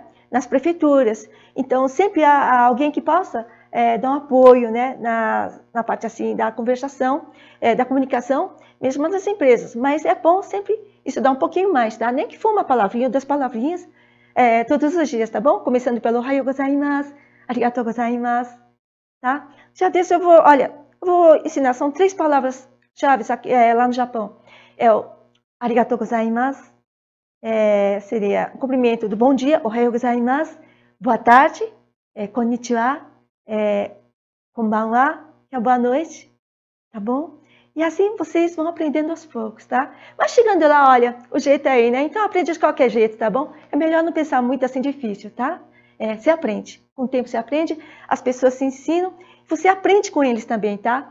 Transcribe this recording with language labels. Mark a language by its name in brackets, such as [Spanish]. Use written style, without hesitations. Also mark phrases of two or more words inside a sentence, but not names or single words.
[Portuguese] Nas prefeituras. Então, sempre há alguém que possa dar um apoio, né? Na parte assim da conversação, da comunicação, mesmo nas empresas. Mas é bom sempre estudar um pouquinho mais, tá? Nem que for uma palavrinha, 2 palavrinhas, todos os dias, tá bom? [Japanese] Começando pelo おはようございます、ありがとうございます, [Portuguese] tá? Já desse eu vou ensinar, são 3 palavras-chave lá no Japão. É o [Japanese] ありがとうございます, [Portuguese] seria o cumprimento do bom dia, [Japanese] おはようございます, [Portuguese] boa tarde, [Japanese] こんにちは、こんばんは, [Portuguese] que é boa noite, tá bom? E assim vocês vão aprendendo aos poucos, tá? Mas chegando lá, olha, o jeito é aí, né? Então aprende de qualquer jeito, tá bom? É melhor não pensar muito assim difícil, tá? Você aprende. Com o tempo você aprende, as pessoas se ensinam, você aprende com eles também, tá?